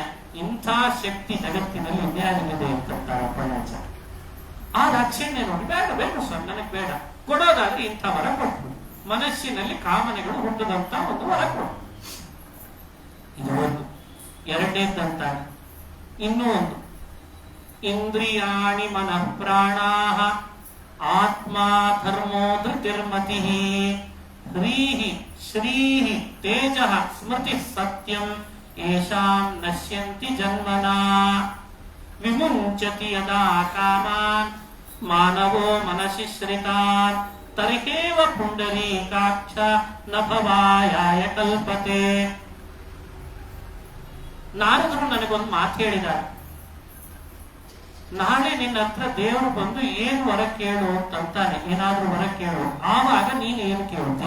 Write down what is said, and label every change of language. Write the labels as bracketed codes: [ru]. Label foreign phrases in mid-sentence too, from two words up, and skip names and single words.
[kn] ಇಂಥ ಶಕ್ತಿ ಜಗತ್ತಿನಲ್ಲಿ ಇನ್ಯಾರಿಗಿದೆ ಅಂತಾರೆ ಅಪ್ಪಣ್ಣಾಚಾರ್ಯ. ಆ ದಾಕ್ಷಿಣ್ಯ ನೋಡಿ, ಬೇಡ ಬೇಡ ಸ್ವಾಮಿ ನನಗೆ ಬೇಡ, ಕೊಡೋದಾದ್ರೆ ಇಂಥ ವರ ಕೊಟ್ಬಿಡು. ಮನಸ್ಸಿನಲ್ಲಿ ಕಾಮನೆಗಳು ಹುಟ್ಟದಂತ ಒಂದು ವರ ಕೊಡು. ಇದು ಒಂದು. ಎರಡನೇದಂತಾನೆ ಇನ್ನೂ ಒಂದು. [sa] ಇಂದ್ರಿಯಾಣಿ ಮನಃ ಪ್ರಾಣಾಃ ಆತ್ಮ ಧರ್ಮೋ ಧೃತಿರ್ಮತಿ ಹ್ರೀಹಿ ಶ್ರೀಹಿ ತೇಜಃ ಸ್ಮೃತಿ ಸತ್ಯಂ ಯೇಷಾಂ ನಶ್ಯಂತಿ ಜನ್ಮನಾ ವಿಮುಂಚತಿ ಯದಾ ಕಾಮಾನ್ ಮಾನವೋ ಮನಸಿ ಶ್ರಿತಾನ್ ತರ್ಹೇವ ಪುಂಡರೀಕಾಕ್ಷ ನ ಭವಾಯಾಯ ಕಲ್ಪತೆ. [kn] ನಾರದರು ನನಗೊಂದು ಮಾತು ಹೇಳಿದ್ದಾರೆ. ನಾಳೆ ನಿನ್ನ ಹತ್ರ ದೇವರು ಬಂದು ಏನು ವರ ಕೇಳು ಅಂತಾನೆ, ಏನಾದ್ರೂ ವರ ಕೇಳು, ಆವಾಗ ನೀನು ಏನು ಕೇಳ್ತಿ?